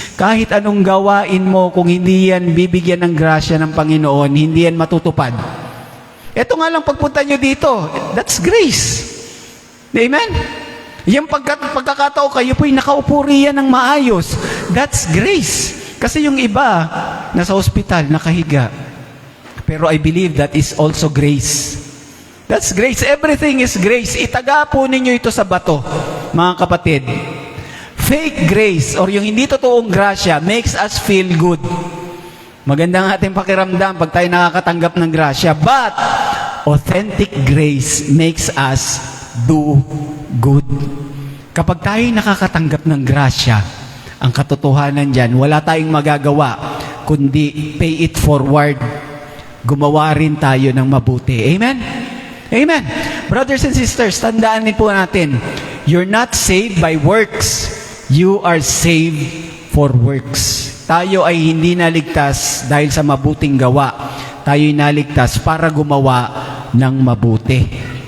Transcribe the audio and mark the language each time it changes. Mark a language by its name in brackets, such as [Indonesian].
[Filipino] Kahit anong gawain mo, kung hindi yan bibigyan ng grasya ng Panginoon, hindi yan matutupad. Ito nga lang pagpunta nyo dito, [English] that's grace. [Filipino] Amen? Yung pagkakatao kayo po'y nakaupo riyan ng maayos. [English] That's grace. [Filipino] Kasi yung iba, nasa ospital, nakahiga. Pero [English] I believe that is also grace. That's grace. Everything is grace. [Filipino] Itaga po ninyo ito sa bato, mga kapatid. [English] Fake grace or [Filipino] yung hindi totoong grasya [English] makes us feel good. [Filipino] Magandang ating pakiramdam pag tayo nakakatanggap ng grasya. [English] But authentic grace makes us do good. [Filipino] Kapag tayo nakakatanggap ng grasya, ang katotohanan dyan, wala tayong magagawa, kundi [English] pay it forward. [Filipino] Gumawa rin tayo ng mabuti. Amen? Amen. [English] Brothers and sisters, [Filipino] tandaan din po natin, [English] you're not saved by works. You are saved for works. [Filipino] Tayo ay hindi naligtas dahil sa mabuting gawa. Tayo ay naligtas para gumawa ng mabuti.